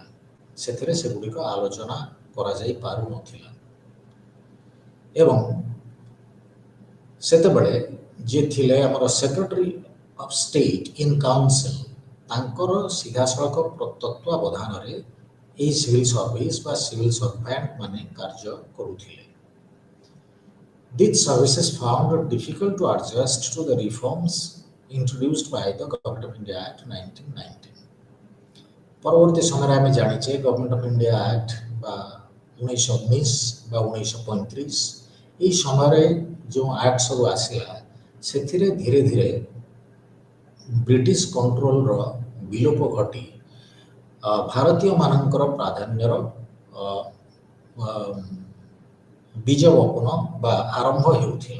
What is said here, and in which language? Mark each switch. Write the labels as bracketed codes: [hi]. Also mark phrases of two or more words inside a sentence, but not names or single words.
[or] ସେଥିରେ ସେଗୁଡ଼ିକ ଆଲୋଚନା କରାଯାଇ ପାରୁନଥିଲା ଏବଂ ସେତେବେଳେ ଯିଏ ଥିଲେ ଆମର [en] Secretary of State in Council [or] ତାଙ୍କର ସିଧାସଳଖ ତତ୍ତ୍ୱାବଧାନରେ ଏହି [en] civil service [or] ବା [en] civil servant [or] ମାନେ କାର୍ଯ୍ୟ କରୁଥିଲେ। [en] These services found it difficult to adjust to the reforms introduced by the Government of India Act 1919. [or] ପରବର୍ତ୍ତୀ ସମୟରେ ଆମେ ଜାଣିଛେ ଗଭର୍ଣ୍ଣମେଣ୍ଟ ଅଫ୍ ଇଣ୍ଡିଆ ଆକ୍ଟ ବା 1919 ବା 1935 ଏହି ସମୟରେ ଯେଉଁ ଆକ୍ଟ ସବୁ ଆସିଲା ସେଥିରେ ଧୀରେ ଧୀରେ [en] British controlର [or] ବିଲୋପ ଘଟି ଭାରତୀୟମାନଙ୍କର ପ୍ରାଧାନ୍ୟର ବୀଜ ବପନ ବା ଆରମ୍ଭ ହେଉଥିଲା।